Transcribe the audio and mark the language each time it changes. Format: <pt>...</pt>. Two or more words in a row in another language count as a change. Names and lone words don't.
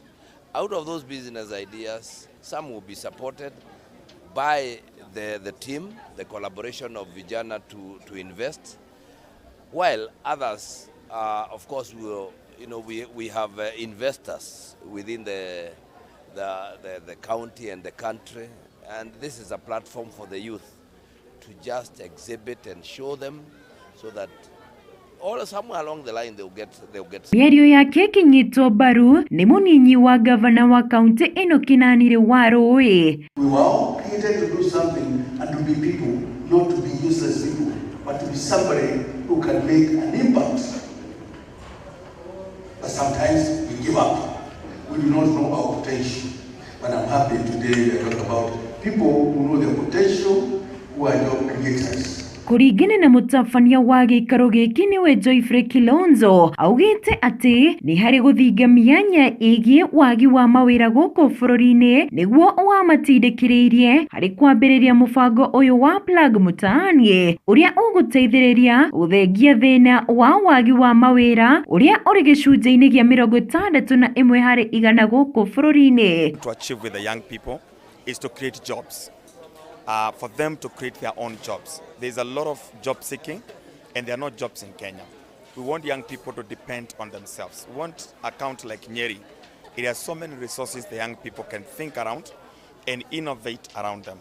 <en>Out of those business ideas, some will be supported by the team, the collaboration of Vijana to invest, while others, of course, will, we have investors within the county and the country. And this is a platform for the youth to just exhibit and show them, so that somewhere along the line they'll get.</en> <ki>Mĩario yake kinyitwo mbaru ni muninyi wa gavana wa kaunti ino Kinanire wa Rũĩ.</ki> <en>We were all created to do something and to be people, not to be useless people, but to be somebody who can make an impact. But sometimes we give up. We do not know our potential. But I'm happy today we are talking about people who know their potential, who are job creators.</en> <ki>Kuringana na mutabania wa gikaro giki niwe Joyfrey Kilonzo augite ati ni hari guthinga mianya igie wagi wa mawira guku bururi-ini niguo wamatindikiririe hari kwambiriria mubango uyu wa Plug Mutaani uria uguteithiriria uthengia thina wa wagi wa mawira uria uri gicunjĩ-ini gia 61 hari igana guku bururi-ini.</ki> <en>To achieve with the young people is to create jobs. For them to create their own jobs. There's a lot of job seeking, and there are no jobs in Kenya. We want young people to depend on themselves. We want a county like Nduiri. It has so many resources the young people can think around and innovate around them.</en>